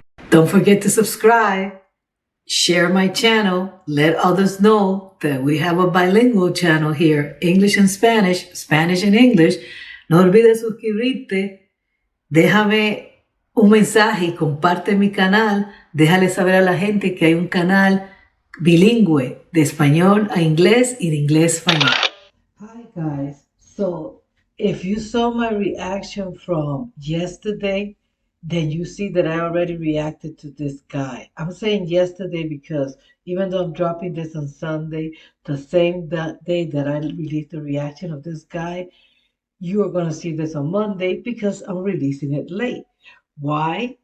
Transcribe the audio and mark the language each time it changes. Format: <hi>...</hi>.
<en>Don't forget to subscribe, share my channel, let others know that we have a bilingual channel here, English and Spanish, Spanish and English.</en> <es>No olvides suscribirte, déjame un mensaje y comparte mi canal. Déjale saber a la gente que hay un canal bilingüe de español a inglés y de inglés a español.</es> <en>Hi guys, so if you saw my reaction from yesterday, then you see that I already reacted to this guy. I'm saying yesterday because even though I'm dropping this on Sunday, the same day that I released the reaction of this guy, you are going to see this on Monday because I'm releasing it late. Why?</en>